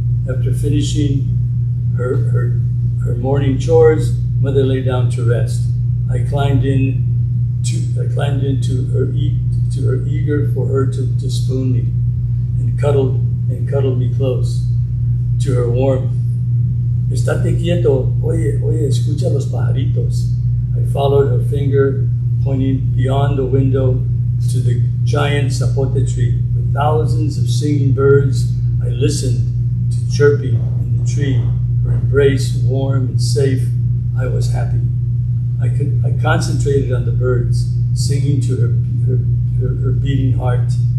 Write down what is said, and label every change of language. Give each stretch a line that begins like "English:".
English: After finishing her morning chores, Mother lay down to rest. I climbed into her eager for her to spoon me, and cuddled me close to her warmth.
Spanish: Estate quieto, oye, escucha los pajaritos.
English: I followed her finger, pointing beyond the window to the giant zapote tree. With thousands of singing birds, I listened to chirping in the tree. Her embrace, warm and safe, I was happy. I concentrated on the birds, singing to her beating heart.